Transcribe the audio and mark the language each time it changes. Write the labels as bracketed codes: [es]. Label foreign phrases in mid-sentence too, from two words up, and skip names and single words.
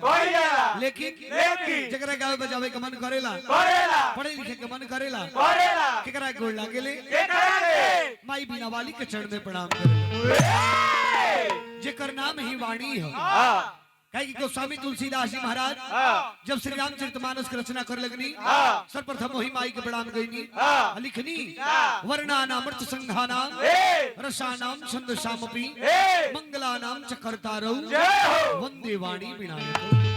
[bho] लेकिन जकरा गावे बजावे के मन करेला, पढ़े लिखे के मन करेला, केकरा गोड़ लागेले, माई बीना वाली के चरण में प्रणाम करेला, जेकर नाम ही वाणी है। कहे कि गोस्वामी तुलसीदास जी महाराज जब श्री रामचरितमानस की रचना कर लगनी, सर्वप्रथम वही माई के प्रणाम गईनी, लिखनी [sa] वर्णानामृत संघानाम रसानाम छंदसामपि मंगलानाम च कर्तारौ वंदे वाणी विनायक।